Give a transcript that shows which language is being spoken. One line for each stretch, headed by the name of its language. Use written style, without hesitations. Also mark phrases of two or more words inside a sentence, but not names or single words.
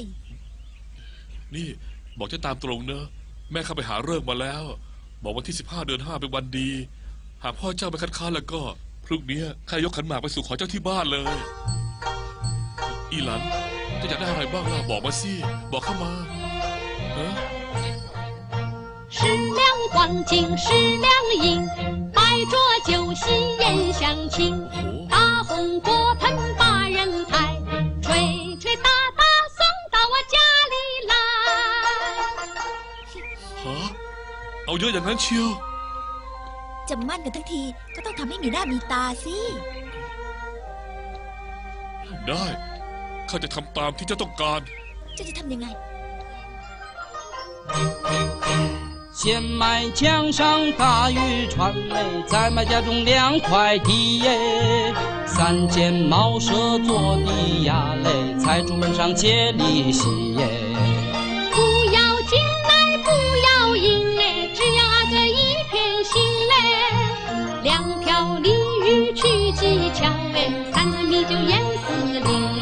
Thai: นี่บอกจะตามตรงเนอะแม่เข้าไปหาเลิกษ์มาแล้ว บอกวันที่15 เดือน 5เป็นวันดี หากพ่อเจ้าไปคัดค้านแล้วก็พรุ่งนี้ข้ายกขันหมากไปสู่ขอเจ้าที่บ้านเลย อีหลันจะอยากได้อะไรบ้างล่ะบอกมาสิบอกเข้ามาเออ
Chinese: 10 两黄金10两银，摆着酒席宴相亲。大红锅盆把人抬，吹吹打打送到我家里来。
Thai: ฮะเอาเยอะอย่างนั้นเชียว จะมั่นกันทั้งทีก็ต้องทำให้มีหน้ามีตาสิ ได้ข้าจะทำตามที่เจ้าต้องการ เจ้าจะทำยังไง
Chinese: 先买江上大渔船嘞，再买家中2块地耶，3间茅舍做的呀嘞，财主门上借利息耶。不要金来不要银嘞，只要阿哥一片心嘞。2条鲤鱼去技巧哎，3个米酒验4令哎。